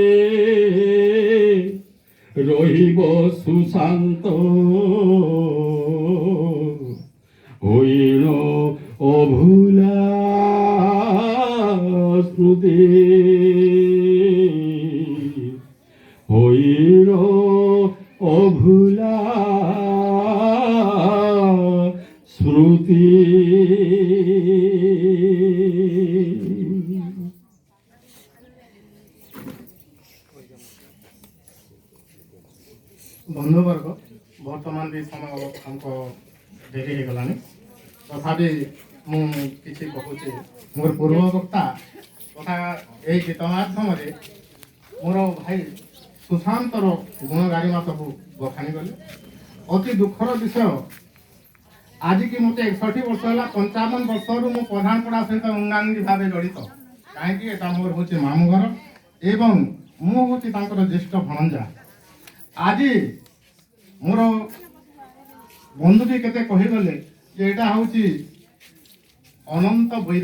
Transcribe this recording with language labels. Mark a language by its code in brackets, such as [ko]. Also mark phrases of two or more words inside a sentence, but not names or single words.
[or] ରହିବ ସୁଶାନ୍ତ ହଇଲ ଅଭୁଲା ସ୍ମୃତି ହଇଲ ଅଭୁଲା ସ୍ମୃତି ବନ୍ଧୁବର୍ଗ ବର୍ତ୍ତମାନ ବି ସମୟ ଆମକୁ ଡେରି ହେଇଗଲାଣି ତଥାପି ମୁଁ କିଛି କହୁଛି ମୋର ପୂର୍ବ ବକ୍ତା ତଥା ଏହି ଗୀତ ମାଧ୍ୟମରେ ମୋର ଭାଇ ସୁଶାନ୍ତର ଗୁଣଗାରିମା ସବୁ ବଖାଣି ଗଲେ ଅତି ଦୁଃଖର ବିଷୟ ଆଜିକି ମୋତେ 61 ବର୍ଷ ହେଲା 55 ବର୍ଷରୁ ମୁଁ ପ୍ରଧାନପଡ଼ା ସହିତ ଅଙ୍ଗାଙ୍ଗୀ ଭାବେ ଜଡ଼ିତ କାହିଁକି ଏଟା ମୋର ହେଉଛି ମାମୁଁ ଘର ଏବଂ ମୁଁ ହେଉଛି ତାଙ୍କର ଜ୍ୟେଷ୍ଠ ଭଣଜା ଆଜି ମୋର ବନ୍ଧୁଟି କେତେ କହିଗଲେ ଯେ ଏଇଟା ହେଉଛି ଅନନ୍ତ